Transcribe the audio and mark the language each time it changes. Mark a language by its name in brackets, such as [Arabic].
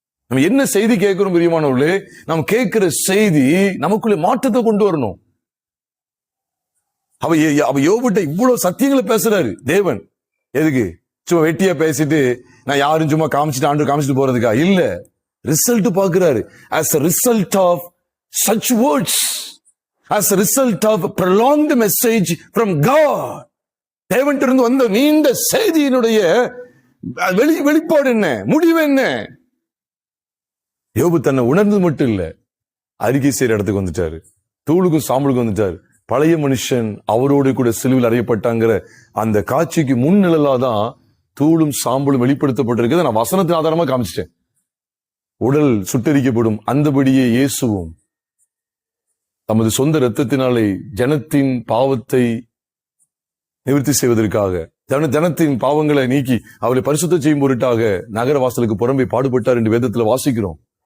[Tamil] நம்ம என்ன செய்தி கேட்கிறோம் பிரியமானவர்களே? நம்ம கேட்கிற செய்தி நமக்குள்ள மாற்றத்தை கொண்டு வரணும். அவ யோபுட்ட இவ்வளவு சத்தியங்களை பேசுறாரு தேவன். எதுக்கு? சும்மா வெட்டியா பேசிட்டு நான் யாரும் சும்மா காமிச்சிட்டு ஆண்டு காமிச்சிட்டு போறதுக்கா? இல்ல, ரிசல்ட் பாக்குறாரு. [English] as a result of such words, as a result of prolonged message from God, [Tamil] தேவன் இருந்து வந்த நீண்ட செய்தியினுடைய வெளிப்பாடு என்ன, முடிவு என்ன? யோபு தன்னை உணர்ந்து மட்டும் இல்ல, அறிக்கை செய்யற இடத்துக்கு வந்துட்டாரு. தூளுக்கும் சாம்பலுக்கும் வந்துட்டாரு. பழைய மனுஷன் அவரோடு கூட சிலுவில் அறையப்பட்டாங்கிற அந்த காட்சிக்கு முன்னிழலாதான் தூளும் சாம்பலும் வெளிப்படுத்தப்பட்டிருக்கிறது. நான் வசனத்தின் ஆதாரமா காமிச்சிட்டேன். உடல் சுட்டரிக்கப்படும், அந்தபடியே இயேசுவும் தமது சொந்த இரத்தத்தினாலே ஜனத்தின் பாவத்தை நிவர்த்தி செய்வதற்காக, ஜனத்தின் பாவங்களை நீக்கி அவளை பரிசுத்தம் செய்யும் பொருட்டாக நகர வாசலுக்கு புறம்பே பாடுபட்டார் என்று வேதத்துல வாசிக்கிறோம்.